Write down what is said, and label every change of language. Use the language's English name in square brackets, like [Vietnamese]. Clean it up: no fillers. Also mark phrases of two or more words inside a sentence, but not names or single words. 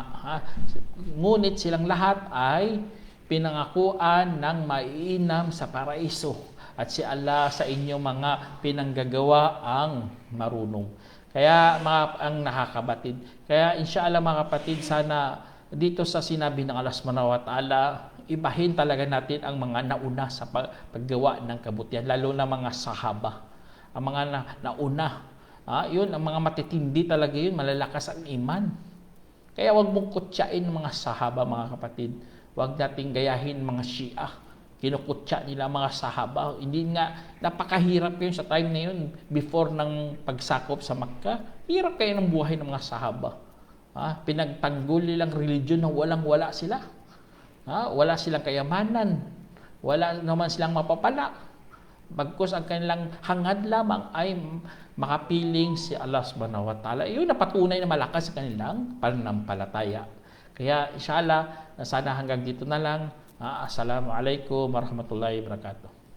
[Filipino] Ngunit silang lahat ay pinangakuan ng maiinam sa paraiso, at si Allah sa inyong mga pinanggagawa ang marunong. Kaya ang nakakabatid. Kaya inshallah mga kapatid, sana dito sa sinabi ng Allah [Arabic] سبحانه وتعالى, [Filipino] ibahin talaga natin ang mga nauna sa paggawa ng kabutihan, lalo na mga sahaba. Ang mga nauna, yun, ang mga matitindi talaga yun, malalakas ang iman. Kaya wag mong kutsain mga sahaba mga kapatid. Wag nating gayahin mga Shia. Kinukutsa nila mga sahaba. Hindi nga, napakahirap yun sa time na yun before ng pagsakop sa Makkah. Hirap kayo ng buhay ng mga sahaba. Pinagtanggol nilang religion na walang-wala sila. Wala silang kayamanan. Wala naman silang mapapala. Bagkus ang kanilang hangad lamang ay makapiling si Allah [Arabic] سبحانه وتعالى. [Filipino] Iyon napatunay na malakas sa kanilang pananampalataya. Kaya inshallah, sana hanggang dito na lang. [Arabic] السلام عليكم ورحمة الله وبركاته.